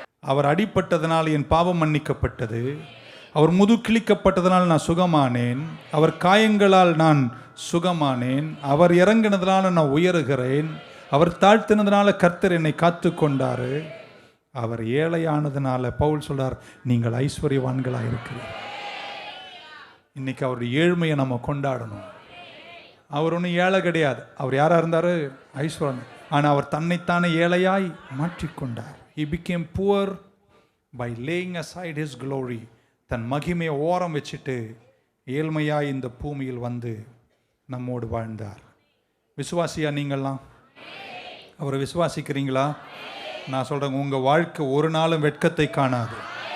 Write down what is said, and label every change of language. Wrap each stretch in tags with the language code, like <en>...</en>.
<ta>அவர் அடிப்பட்டதனால் என் பாவம் மன்னிக்கப்பட்டது, அவர் முதுகு கிழிக்கப்பட்டதனால் நான் சுகமானேன், அவர் காயங்களால் நான் சுகமானேன், அவர் இறங்கினதுனால நான் உயருகிறேன், அவர் தாழ்த்தினதுனால கர்த்தர் என்னை காத்து கொண்டாரு, அவர் ஏழையானதுனால பவுல் சொல்றார் நீங்கள் ஐஸ்வர்யவான்களா இருக்கிறீர்கள். இன்னைக்கு அவருடைய ஏழ்மையை நம்ம கொண்டாடணும். அவர் ஒன்றும் ஏழை கிடையாது. அவர் யாரா இருந்தாரு? ஐஸ்வர்யன். ஆனால் அவர் தன்னைத்தானே ஏழையாய் மாற்றிக்கொண்டார்.</ta> <en>He became poor by laying aside his glory.</en> <ta>தன் மகிமையை ஓரம் வச்சுட்டு ஏழ்மையாய் இந்த பூமியில் வந்து நம்மோடு வாழ்ந்தார். விசுவாசியா நீங்கள்லாம்? அவரை விசுவாசிக்கிறீங்களா? நான் சொல்றேன், உங்க வாழ்க்கை ஒரு நாளும் வெட்கத்தை காணாது.</ta>